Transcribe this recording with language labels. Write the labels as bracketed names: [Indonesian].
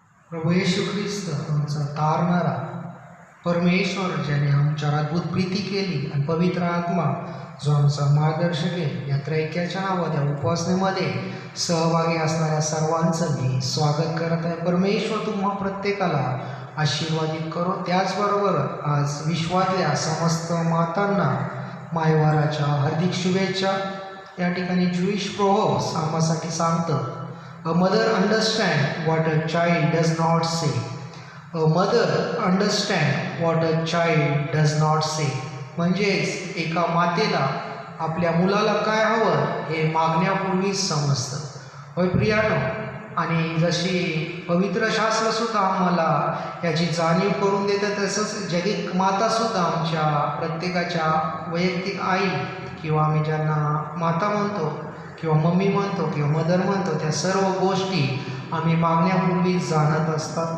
[Marathi] प्रभू येशू ख्रिस्त आमचा तारणारा परमेश्वर, ज्याने आमच्यावर अद्भुत प्रीती केली आणि पवित्र आत्मा जो आमचा मार्गदर्शक आहे, या त्रैक्याच्या नावाच्या उपासनेमध्ये सहभागी असणाऱ्या सर्वांचं मी स्वागत करत आहे. परमेश्वर तुम्हा प्रत्येकाला आशीर्वादित करो. त्याचबरोबर आज विश्वातल्या समस्त मातांना मायवाराच्या हार्दिक शुभेच्छा. या ठिकाणी ज्यूइश प्रोव्हर्ब्स आम्हासाठी सांगतं, [English] A mother understands what a child does not say. A mother understands what a child does not say. [Marathi] म्हणजेच एका मातेला आपल्या मुलाला काय हवं हे मागण्यापूर्वीच समजतं. होय प्रियानो, आणि जशी पवित्र शास्त्रसुद्धा आम्हाला याची जाणीव करून देतं, तसंच जगिक मातासुद्धा आमच्या प्रत्येकाच्या वैयक्तिक आई किंवा आम्ही ज्यांना माता म्हणतो किंवा मम्मी म्हणतो किंवा मदर म्हणतो, त्या सर्व गोष्टी आम्ही मागण्यापूर्वी जाणत असतात.